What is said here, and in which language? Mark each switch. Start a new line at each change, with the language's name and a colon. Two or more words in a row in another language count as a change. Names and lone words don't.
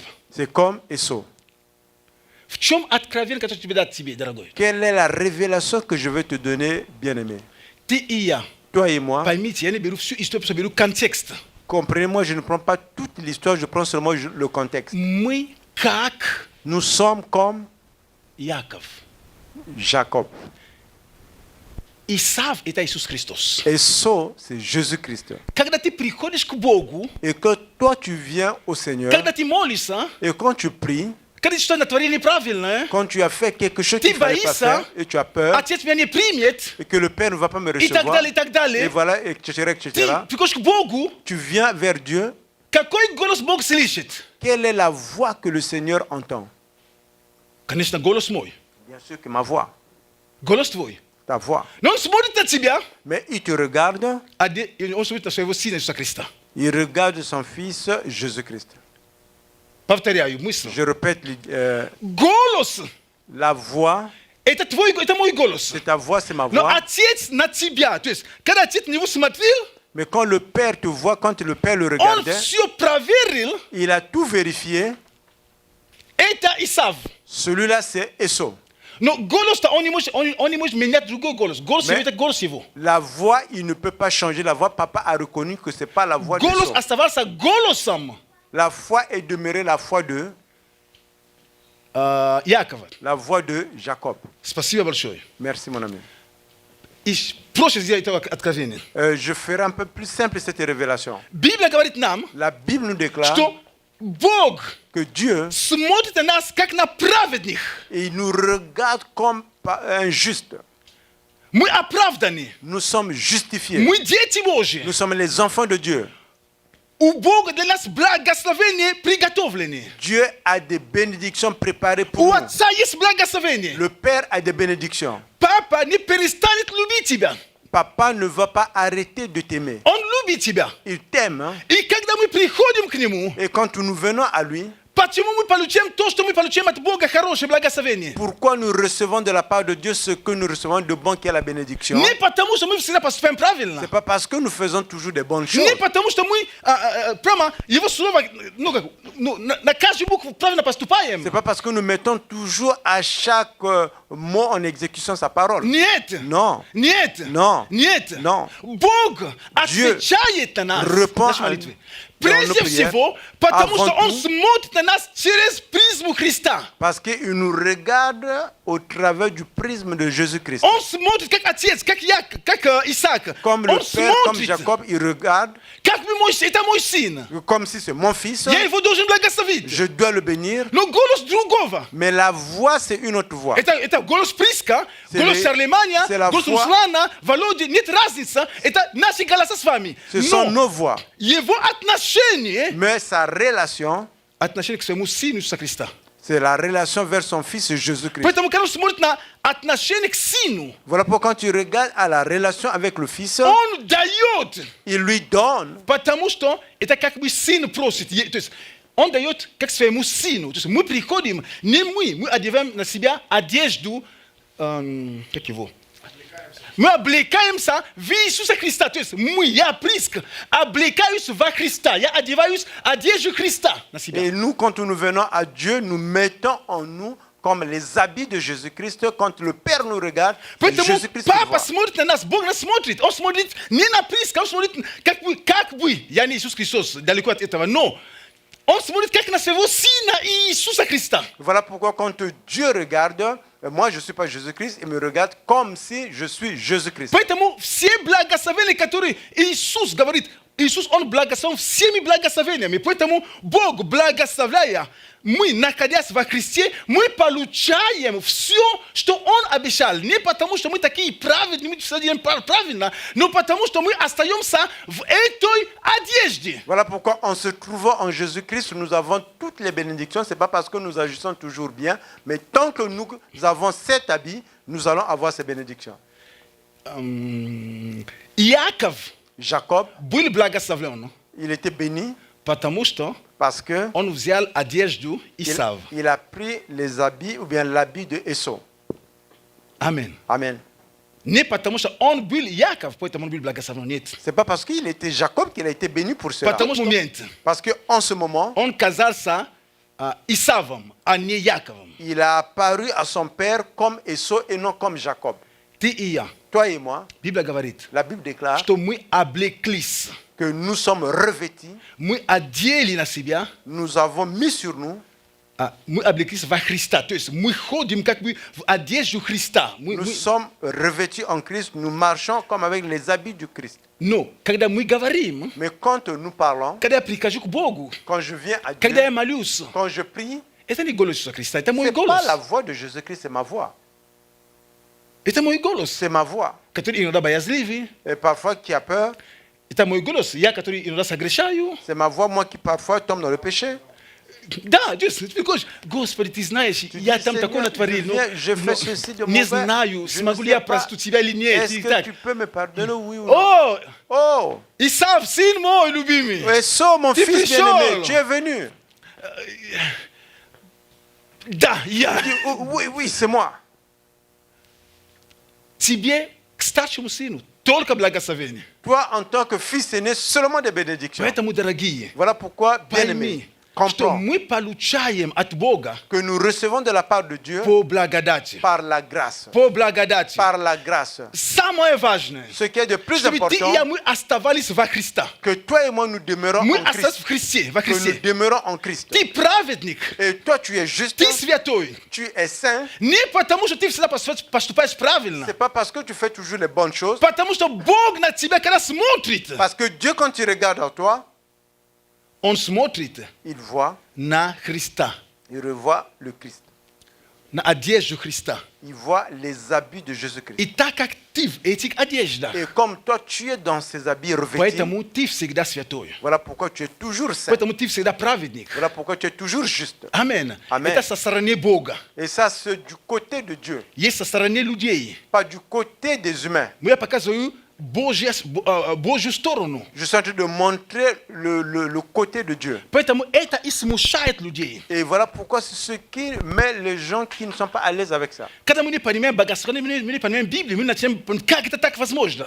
French: c'est comme Esau.
Russian: В чем откровение, которое тебе дать тебе, дорогой?
French: Quelle est la révélation que je veux te donner, bien-aimé?
Russian: Ты и я.
French: Toi et moi,
Russian: Поймите, я не беру всю историю, просто беру контекст.
French: comprenez-moi, je ne prends pas toute l'histoire, je prends seulement le contexte.
Russian: Мы как
French: Nous sommes comme
Russian: Яков.
French: Jacob.
Russian: Исав – это Иисус Христос.
French: Esau, c'est Jésus-Christ.
Russian: Когда ты приходишь к Богу,
French: Et que toi, tu viens au Seigneur,
Russian: когда ты молишься,
French: et quand tu pries,
Russian: когда ты что-то натворил неправильно,
French: quand tu as fait quelque chose
Russian: ты
French: qu'il ne fallait pas
Russian: боишься,
French: faire, et tu as peur,
Russian: Отец меня не примет,
French: et que le Père ne va pas me
Russian: и так
French: recevoir,
Russian: далее, и так
French: et
Russian: далее.
French: voilà, etc.,
Russian: Ты
French: etc.
Russian: приходишь к Богу,
French: Tu viens vers Dieu.
Russian: какой голос Бог слышит?
French: Quelle est la voix que le Seigneur entend?
Russian: Конечно, голос мой,
French: Bien sûr que ma voix,
Russian: голос твой.
French: ta voix.
Russian: Но он смотрит на тебя,
French: Mais il te regarde,
Russian: и он смотрит на своего Сына Иисуса Христа.
French: il regarde son Fils Jésus-Christ.
Russian: Повторяю мысль.
French: Je répète,
Russian: Голос
French: la voix, –
Russian: это мой голос.
French: c'est ta voix, c'est ma
Russian: Но
French: voix.
Russian: Отец на тебя, то есть, когда Отец на него смотрел,
French: Mais quand le Père te voit, quand le Père le
Russian: он
French: regardait,
Russian: все проверил,
French: il a tout vérifié.
Russian: это Исав.
French: Celui-là, c'est Esau.
Russian: Но голос-то он не может менять другой голос. Голос
French: Mais-
Russian: его – это голос его.
French: La voix, il ne peut pas changer la voix. Papa a reconnu que ce n'est pas la voix
Russian: Голос
French: d'Esau.
Russian: оставался голосом
French: La foi est demeurée la foi de
Russian: Якова.
French: la voix de Jacob.
Russian: Спасибо большое.
French: Merci, mon ami.
Russian: И проще сделать это откровение.
French: Je ferai un peu plus simple cette révélation.
Russian: Библия говорит нам,
French: La Bible nous déclare
Russian: что Бог
French: que Dieu,
Russian: смотрит на нас, как на праведных.
French: il nous regarde comme un juste.
Russian: Мы оправданы.
French: Nous sommes justifiés.
Russian: Мы дети Божьи.
French: Nous sommes les enfants de Dieu.
Russian: У Бога для нас благословения приготовлены.
French: Dieu a des bénédictions préparées
Russian: У
French: pour nous.
Russian: Отца есть благословение.
French: Le Père a des bénédictions.
Russian: Папа не перестанет любить тебя.
French: Papa ne va pas arrêter de t'aimer.
Russian: Он любит тебя.
French: Il t'aime. Hein?
Russian: И когда мы приходим к Нему,
French: Et quand nous venons à lui,
Russian: почему мы получаем то, что мы получаем от Бога, хорошее благословение?
French: pourquoi nous recevons de la part de Dieu ce que nous recevons de bon qui est la bénédiction?
Russian: Не потому, что мы всегда поступаем правильно.
French: C'est pas parce que nous faisons toujours des bonnes choses.
Russian: Не потому, что мы прямо Его Слово, на каждую букву правильно поступаем.
French: C'est pas parce que nous mettons toujours à chaque mot en exécution sa parole.
Russian: Нет.
French: Non.
Russian: Нет.
French: Non.
Russian: Нет.
French: Non.
Russian: Бог отвечает на нас.
French: répond
Russian: Наши
French: à-
Russian: молитвы.
French: nos
Russian: Прежде
French: prières,
Russian: всего, потому
French: avant
Russian: что Он
French: tout,
Russian: смотрит на нас через призму Христа.
French: parce qu'il nous regarde au travers du prisme de Jésus-Christ.
Russian: Он смотрит как отец, как Исаак.
French: Comme le
Russian: Он
French: Père, comme
Russian: смотрит,
French: Jacob, il regarde
Russian: как это мой сын.
French: comme si c'est mon fils.
Russian: Я его должен благословить.
French: Je dois le bénir.
Russian: Но голос другого.
French: Mais la voix, c'est une autre voix.
Russian: Это голос Приска,
French: C'est
Russian: голос
French: les-
Russian: Шарлеманя,
French: c'est la
Russian: голос
French: voix.
Russian: Руслана, Володи. Нет разницы. Это наши голоса с вами.
French: Ce sont
Russian: Но
French: nos voix.
Russian: его отношение,
French: Mais sa relation,
Russian: отношение к своему сыну Иисуса Христа.
French: c'est la relation vers son fils Jésus-Christ.
Russian: Поэтому, когда он смотрит на отношение к сыну,
French: Voilà pourquoi quand tu regardes à la relation avec le fils,
Russian: он дает,
French: il lui donne.
Russian: потому что это как бы сын просит. То есть он дает как своему сыну. То есть мы приходим, не мы одеваем на себя одежду, как его? Мы облекаемся в Иисуса Христа. То есть я Приска, облекаюсь во Христа. Я одеваюсь одежду Христа на себя.
French: Et nous, quand nous venons à Dieu, nous mettons en nous comme les habits de Jésus-Christ. Quand le Père nous regarde, c'est
Russian: Поэтому
French: Jésus-Christ qui
Russian: папа
French: voit.
Russian: смотрит на нас, Бог нас смотрит. Он смотрит не на Приска, он смотрит как бы. Я не Иисус Христос, далеко от этого, но он смотрит как на своего сына Иисуса Христа.
French: Voilà pourquoi quand Dieu regarde, moi je ne suis pas Jésus-Christ, il me regarde comme si je suis Jésus-Christ.
Russian: Поэтому все благословения, которые Иисус говорит, Иисус, Он благословен всеми благословениями. Поэтому Бог, благословляя, мы, находясь во Христе, мы получаем все, что Он обещал. Не потому, что мы такие праведные, мы все делаем правильно, но потому, что мы остаемся в этой одежде.
French: Voilà pourquoi en se trouvant en Jésus-Christ, nous avons toutes les bénédictions. Ce n'est pas parce que nous agissons toujours bien, mais tant que nous avons cet habit, nous allons avoir ces bénédictions.
Russian: Иаков
French: Jacob,
Russian: был благословлен,
French: il était béni
Russian: потому что
French: parce que
Russian: он взял одежду Исава.
French: il a pris les habits ou bien l'habit de Esau.
Russian: Аминь.
French: Amen.
Russian: Не потому что он был Яков, поэтому он был благословен. Нет.
French: C'est pas parce qu'il était Jacob qu'il a été béni pour cela.
Russian: Потому что момент
French: Parce qu'en ce moment,
Russian: он казался Исавом, а не Яковом.
French: il a apparu à son père comme Esau et non comme Jacob.
Russian: Ты и я.
French: Toi et moi,
Russian: Библия говорит,
French: la Bible déclare
Russian: что мы облеклись,
French: que nous sommes revêtis,
Russian: мы одели на себя,
French: nous avons mis sur nous,
Russian: мы облеклись во Христа. То есть мы ходим как бы в одежду Христа.
French: nous sommes revêtis en Christ, nous marchons comme avec les habits du Christ.
Russian: Но когда мы говорим,
French: Mais quand nous parlons,
Russian: когда я прихожу к Богу,
French: quand je viens à
Russian: когда я
French: Dieu,
Russian: молюсь,
French: quand je prie,
Russian: это не голос Иисуса Христа, это
French: ce
Russian: мой
French: n'est pas
Russian: голос.
French: la voix de Jésus-Christ, c'est ma voix.
Russian: Это мой голос,
French: C'est ma voix.
Russian: который иногда боязливый.
French: Et parfois qui a peur,
Russian: Это мой голос, я, который иногда согрешаю.
French: c'est ma voix, moi qui parfois tombe dans le péché.
Russian: Да, ты говоришь, Господи, ты знаешь, я там такое натворил, но не знаю, смогу ли я простить тебя или нет.
French: Est-ce
Russian: И
French: que
Russian: так.
French: tu peux me pardonner, oui ou non?
Russian: О,
French: Oh,
Russian: Исав, сын мой любимый.
French: Esau, mon Tu fils prêches. bien-aimé, tu es venu.
Russian: Да, я.
French: Il dit, oh, oui, oui, c'est moi.
Russian: Тебе, к старшему сыну, только благословение.
French: Toi, en tant que fils aîné, seulement des bénédictions.
Russian: Поэтому, дорогие,
French: Voilà pourquoi, bien-aimé,
Russian: пойми, что
French: comprends
Russian: мы получаем от Бога
French: que nous recevons de la part de Dieu
Russian: по благодати.
French: par la grâce.
Russian: По благодати.
French: Par la grâce.
Russian: Самое важное,
French: Ce qui est de plus
Russian: чтобы ты и
French: important,
Russian: я, мы оставались во Христа.
French: que toi et moi nous demeurons
Russian: Мы
French: en
Russian: остались в
French: Christ.
Russian: Христе, во
French: Que nous
Russian: Христе.
French: demeurons en Christ.
Russian: Ты праведник,
French: Et toi, tu es juste,
Russian: ты святой.
French: tu es saint.
Russian: Не потому, что ты всегда поступаешь правильно.
French: C'est pas parce que tu fais toujours les bonnes choses.
Russian: Потому что Бог на тебя, когда смотрит,
French: Parce que Dieu, quand il regarde en toi,
Russian: Он смотрит
French: il voit,
Russian: на Христа,
French: il revoit le Christ.
Russian: на одежду Христа.
French: Il voit les habits de Jésus-Christ.
Russian: И так как ты в этих одеждах,
French: Et comme toi, tu es dans ces habits revêtis,
Russian: поэтому ты всегда святой.
French: voilà pourquoi tu es toujours saint.
Russian: Поэтому ты всегда праведник.
French: Voilà pourquoi tu es toujours juste.
Russian: Аминь.
French: Amen.
Russian: Это со стороны Бога.
French: Et ça, c'est du côté de Dieu,
Russian: Есть со стороны людей.
French: pas du côté des humains.
Russian: Но я показываю Божью сторону.
French: Je suis en train de montrer le côté de Dieu.
Russian: Поэтому это и смущает людей.
French: Et voilà pourquoi c'est ce qui met les gens qui ne sont pas à l'aise avec ça.
Russian: Когда мы не понимаем богословие, мы не понимаем Библию, мы начинаем, как это так возможно?